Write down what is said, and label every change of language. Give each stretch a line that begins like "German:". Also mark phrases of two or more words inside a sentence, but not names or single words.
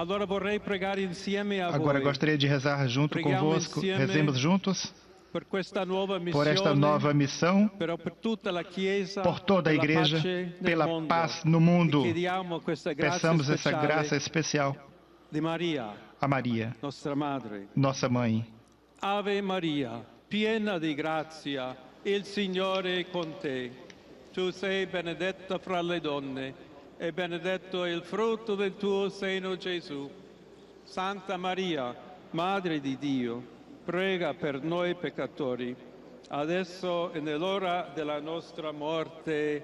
Portuguese: Agora gostaria de rezar junto convosco, rezemos juntos por esta nova missão, por toda a Igreja, pela paz no mundo. Peçamos essa graça especial a Maria, nossa Mãe.
Italian: Ave Maria, piena di grazia, il Signore è con te. Tu sei benedetta fra le donne e benedetto è il frutto del tuo seno, Gesù. Santa Maria, Madre di Dio, prega per noi peccatori, adesso e nell'ora della nostra morte.